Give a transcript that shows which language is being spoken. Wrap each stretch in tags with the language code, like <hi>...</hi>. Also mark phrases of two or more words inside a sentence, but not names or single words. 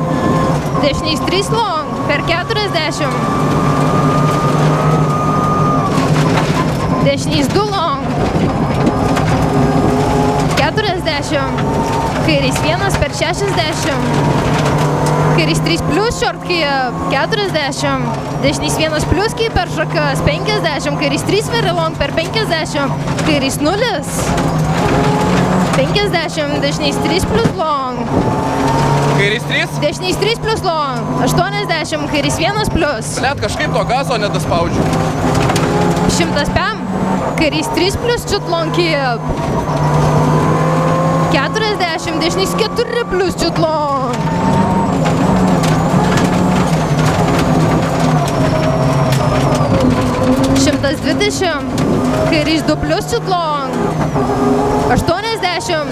<lt>Dešinys 3 long per 40. Dešinys 2 long. 40. Kairys 1 per 60. Kairys 3 plius</lt> <en>short keep</en> <lt>40. Dešinys 1 plius keep per šakas 50. Kairys 3</lt> <en>very long</en> <lt>per 50. Kairys 0. 50. Dešinys 3</lt> <en>plus long.</en> <lt>Kairys 3. Dešinys 3</lt> <en>plus long.</en> <lt>80. Kairys 1 plus. Net kažkaip to gazo nedaspaudžiu. 105. Kairys 3 plus chut</lt> <en>long keep.</en> <lt>40. Dešinys 4 plus chut long. 120. Kairys 2 plus chut long. 80.</lt>